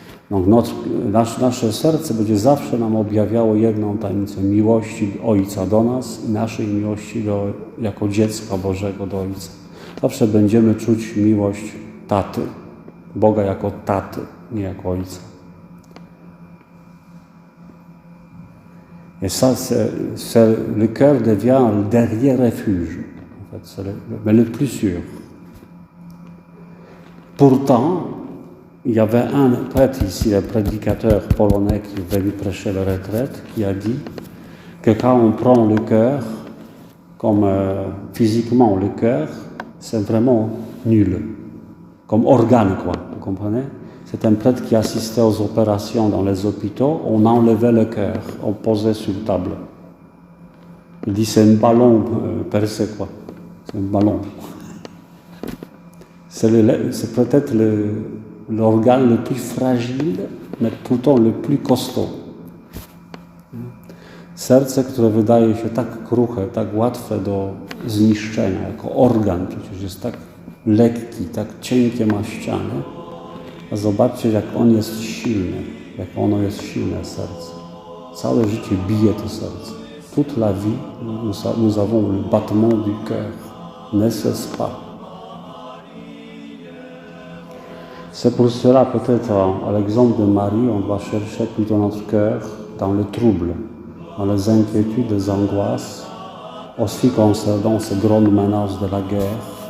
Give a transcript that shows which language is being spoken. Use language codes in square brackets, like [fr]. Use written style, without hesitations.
[fr] Donc [pl] nasze serce będzie zawsze nam objawiało jedną tajemnicę miłości Ojca do nas i naszej miłości jako dziecka Bożego do Ojca. Zawsze będziemy czuć miłość Taty, Boga jako Taty, nie jako Ojca. [fr] Et ça, le cœur devient le dernier refuge, en fait, c'est mais le plus sûr. Pourtant, il y avait un prêtre ici, le prédicateur polonais qui est venu prêcher la retraite, qui a dit que quand on prend le cœur, comme physiquement le cœur, c'est vraiment nul, comme organe, quoi, vous comprenez? C'est un prêtre qui assistait aux opérations dans les hôpitaux, on enlevait le cœur, on posait sur table. Il dit c'est un ballon percé, quoi, c'est un ballon. C'est peut-être l'organe le plus fragile, mais pourtant le plus costaud. [pl] Serce, które wydaje się tak kruche, tak łatwe do zniszczenia, jako organ przecież jest tak lekki, tak cienkie ma ściany. A zobaczcie, jak on jest silny, jak ono jest silne serce. Całe życie bije to serce. [fr] Toute la vie, nous avons le battement du cœur, n'est-ce pas? C'est pour cela, peut-être, à l'exemple de Marie, on doit chercher plutôt notre cœur dans le trouble, dans les inquiétudes, les angoisses, aussi concernant ces grandes menaces de la guerre,